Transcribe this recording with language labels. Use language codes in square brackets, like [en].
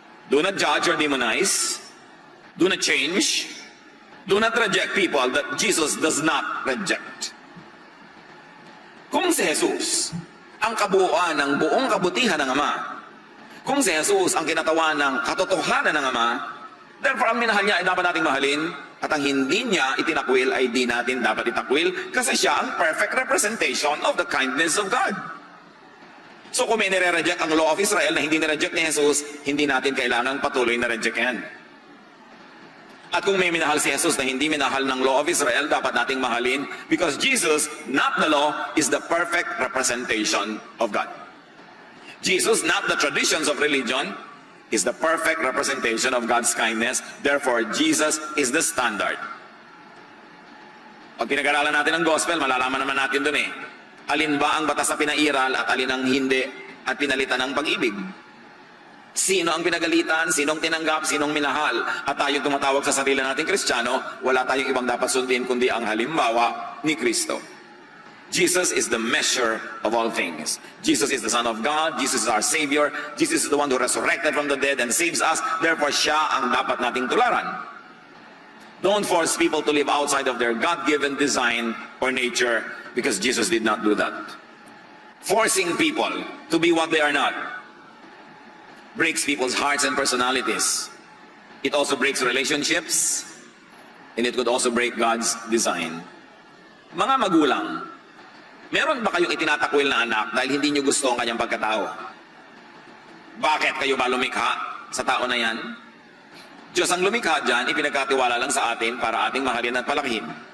[en] Do not judge or demonize. Do not change. Do not reject people that Jesus does not reject. [tl] Kung si Jesus ang kabuuan ng buong kabutihan ng Ama, kung si Jesus ang kinatawan ng katotohanan ng Ama, therefore ang minahal niya ay dapat nating mahalin, at ang hindi niya itinakwil ay di natin dapat itakwil kasi siya ang [en] perfect representation of the kindness of God. [tl] So kung may nire-reject ang law of Israel na hindi nire-reject ni Jesus, hindi natin kailangang patuloy na reject yan. At kung may minahal si Jesus na hindi minahal ng law of Israel, dapat nating mahalin [en] because Jesus, not the law, is the perfect representation of God. Jesus, not the traditions of religion, is the perfect representation of God's kindness. Therefore, Jesus is the standard. [tl] Pag pinag-aralan natin ang gospel, malalaman naman natin dun eh. Alin ba ang batas na pinairal at alin ang hindi at pinalitan ng pag-ibig? Sino ang pinagalitan, sinong tinanggap, sinong minahal? At tayong tumatawag sa sarili nating Kristiyano, wala tayong ibang dapat sundin kundi ang halimbawa ni Kristo. [en] Jesus is the measure of all things. Jesus is the Son of God. Jesus is our Savior. Jesus is the one who resurrected from the dead and saves us. [tl] Therefore, siya ang dapat nating tularan. [en] Don't force people to live outside of their God-given design or nature because Jesus did not do that. Forcing people to be what they are not breaks people's hearts and personalities. It also breaks relationships, and it could also break God's design. [tl] Mga magulang, meron ba kayong itinatakwil na anak dahil hindi nyo gusto ang kanyang pagkatao? Bakit kayo ba lumikha sa tao na yan? Diyos ang lumikha dyan, ipinagkatiwala lang sa atin para ating mahalin at palakihin.